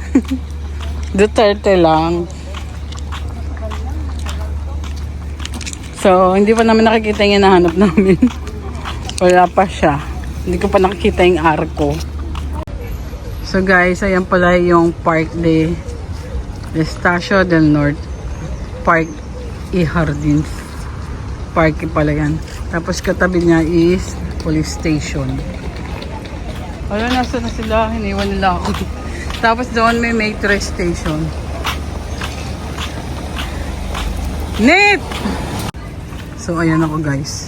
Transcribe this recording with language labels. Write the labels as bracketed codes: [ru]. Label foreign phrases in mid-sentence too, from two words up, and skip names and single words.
[tl] Duterte lang. So, hindi pa namin nakikita yung hinahanap namin. Wala pa siya. Hindi ko pa nakikita yung arko. [en] So guys, [tl] ayan pala yung Park de Estacio del Norte. Park y Jardins. parking pala yan. Tapos katabi niya is [en] police station. [tl] Wala, nasa na sila? Hiniwan nila ako. Tapos doon may [en] metro station. [tl] Net! So ayan ako guys.